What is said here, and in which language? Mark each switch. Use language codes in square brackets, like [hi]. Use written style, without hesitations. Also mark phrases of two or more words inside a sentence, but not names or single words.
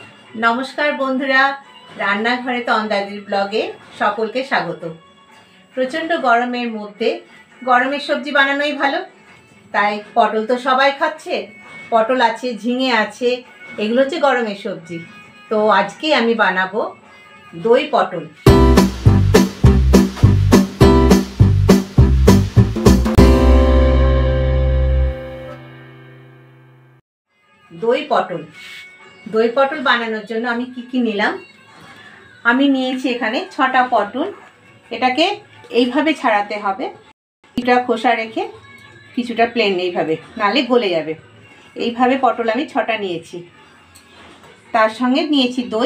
[bn] নমস্কার বন্ধুরা রান্নাঘরে তন্দাদির ব্লগে সকলকে স্বাগত। প্রচণ্ড গরমের মধ্যে গরমের সবজি বানানোই ভালো, তাই পটল তো সবাই খাচ্ছে, পটল আছে, ঝিঙে আছে, এগুলো হচ্ছে গরমের সবজি। তো আজকে আমি বানাবো দই পটল। দই পটল দই পটল বানানোর জন্য আমি কী নিলাম, আমি নিয়েছি এখানে 6টা পটল। এটাকে এইভাবে ছাড়াতে হবে, কিছুটা খোসা রেখে কিছুটা প্লেন এইভাবে, নালে গলে যাবে। এইভাবে পটল আমি 6টা নিয়েছি, তার সঙ্গে নিয়েছি দই।